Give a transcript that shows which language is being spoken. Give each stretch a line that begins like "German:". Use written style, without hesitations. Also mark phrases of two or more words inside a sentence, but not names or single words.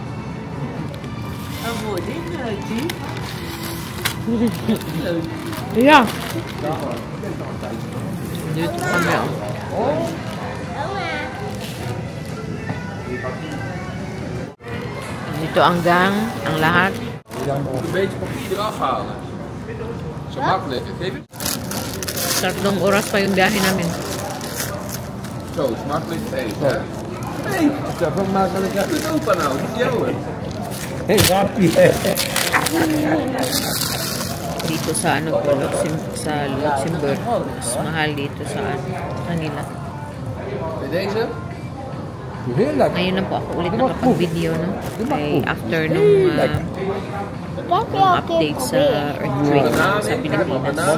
English: Yeah.
Filipino: Dito kami. Dito ang gang, ang lahat.
Dutch: Een beetje papier eraf halen. Zo makkelijk. Geef het.
Filipino: 3 oras pa yung biyahe namin.
Dutch: Zo, is makkelijk te eten. Nee, dat is wel makkelijk. Doe het opa nou, dat is jouw. Hey, grapje.
Filipino: Dito sa ano po, sa Luxembourg. Mas mahal dito sa kanila.
Dutch: Deze?
Filipino: Ngayon na po ako ulit nakapag-video, no? Ay, after nung update sa earthquake sa Pilipinas.